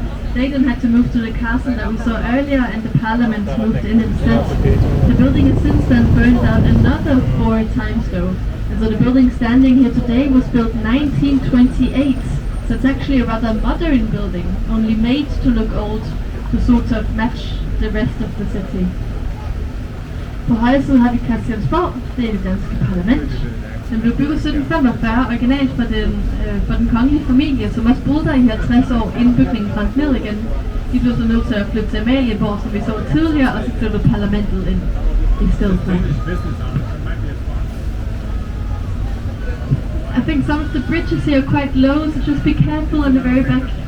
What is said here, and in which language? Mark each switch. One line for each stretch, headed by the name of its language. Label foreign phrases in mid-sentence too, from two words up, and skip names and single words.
English: They then had to move to the castle that we saw earlier, and the parliament moved in instead. The building has since then burned down another 4 times though, and so the building standing here today was built 1928. So it's actually a rather modern building, only made to look old, to sort of match the rest of the city.
Danish: På højre side har vi Christiansborg, det er det danske parlament. Den blev bygget 1745, originalt for den kongelige familie, som også boede der i 50 år, inden bygningen brændte ned igen. De blev så nødt til at flytte til Amalienborg, som vi så tidligere, og så flyttede parlamentet ind i stedet for.
English: I think some of the bridges here are quite low, so just be careful on the very back.